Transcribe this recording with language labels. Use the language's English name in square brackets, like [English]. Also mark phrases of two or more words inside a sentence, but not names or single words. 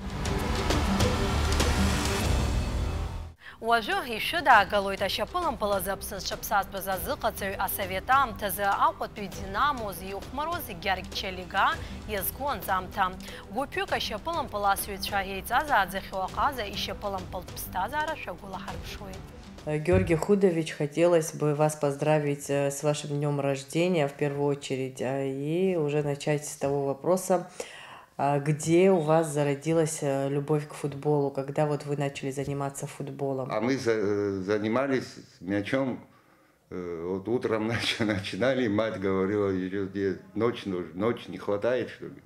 [Abkhazian] Уажәы ишәыдаагалоит ашьапылампыл азы Аԥсны зҽаԥсазтәыз азыҟаҵаҩ асовет аамҭазы Аҟәатәи Динамо иухәмаруаз Гьаргь Чалига иазку анҵамҭа. Гәыԥҩык ашьапылампыл асҩцәа еиҵазааӡахьоу аҟаза ишьапылампылтә ԥсҭазаара шәагәылаҳарԥшуеит. [Russian] Георгий Худович, хотелось бы вас поздравить с вашим днем рождения в первую очередь и уже начать с того вопроса, где у вас зародилась любовь к футболу, когда вот вы начали заниматься футболом? А мы занимались мячом, вот утром начинали, мать говорила, ночь не хватает, что ли.